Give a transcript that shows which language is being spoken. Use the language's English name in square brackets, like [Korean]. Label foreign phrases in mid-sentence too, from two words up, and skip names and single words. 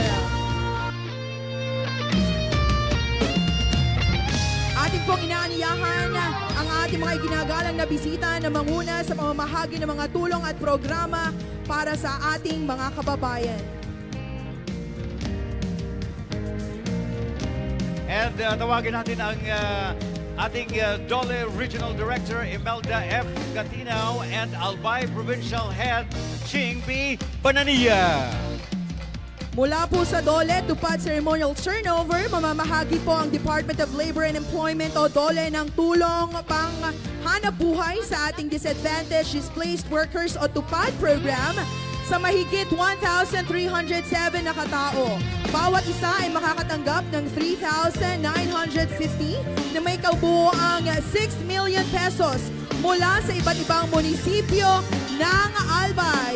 [Filipino] Atin pong inaaniyahan ang ating mga iginagalang na bisita na manguna sa pamamahagi ng mga tulong at programa para sa ating mga kababayan. And tawagin natin ang ating Dole [English] Regional Director [Filipino] Imelda F. Gatinaw and Albay [English] Provincial Head [Filipino] Ching B. Banania. Mula po sa DOLE, tupad [English] ceremonial turnover, [Filipino] mamamahagi po ang Department of Labor and Employment o DOLE ng tulong pang hanap buhay sa ating [English] disadvantaged displaced workers [Filipino] o tupad program sa mahigit 1,307 na katao. Bawat isa ay makakatanggap ng 3,950 na may kabuoang 6 [English] million pesos [Filipino] mula sa iba't ibang munisipyo ng Albay.